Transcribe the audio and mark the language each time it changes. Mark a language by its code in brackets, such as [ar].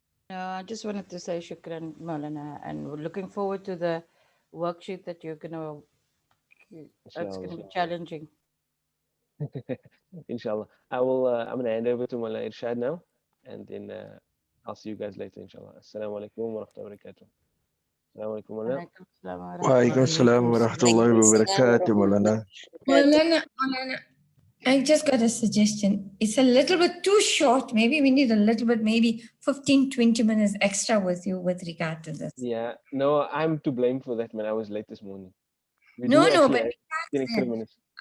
[en] No, I just wanted to say shukran, Maulana, and we're looking forward to the worksheet that you're gonna. It's gonna be challenging. Inshallah. I'm gonna hand over to Mullah Irshad now, and then I'll see you guys later, inshallah. [ar] Assalamu alaikum wa rahmatullahi wa barakatuh. Assalamu alaikum, Mullah. وعليكم السلام ورحمة الله وبركاته مولانا. [en] Maulana, I just got a suggestion. It's a little bit too short. Maybe we need a little bit, maybe 15, 20 minutes extra with you with regard to this. Yeah, no, I'm to blame for that, man. I was late this morning. No, but have 10 extra minutes.